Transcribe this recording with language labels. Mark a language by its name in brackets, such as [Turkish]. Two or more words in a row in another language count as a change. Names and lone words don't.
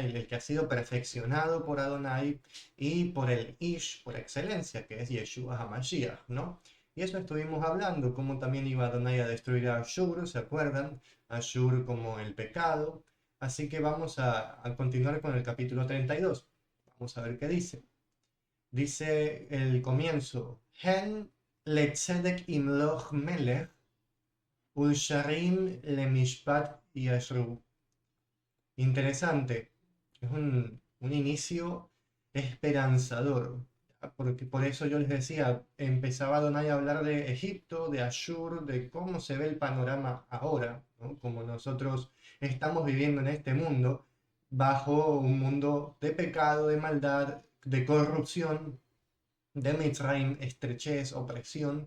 [Spanish] El que ha sido perfeccionado por Adonai y por el Ish por excelencia, que es Yeshua HaMashiach, ¿no? Y eso estuvimos hablando, cómo también iba Adonai a destruir a Ashur, ¿se acuerdan? Ashur como el pecado. Así que vamos a continuar con el capítulo 32. Vamos a ver qué dice. Dice el comienzo: [Hebrew] Hen letzedek imloch melech Ulsharim le Mishpat Yashru. [Spanish] Interesante. Es un inicio esperanzador. Porque por eso yo les decía, empezaba Adonai a hablar de Egipto, de Ashur, de cómo se ve el panorama ahora, ¿no? Como nosotros estamos viviendo en este mundo, bajo un mundo de pecado, de maldad, de corrupción, de Mitzrayim, estrechez, opresión.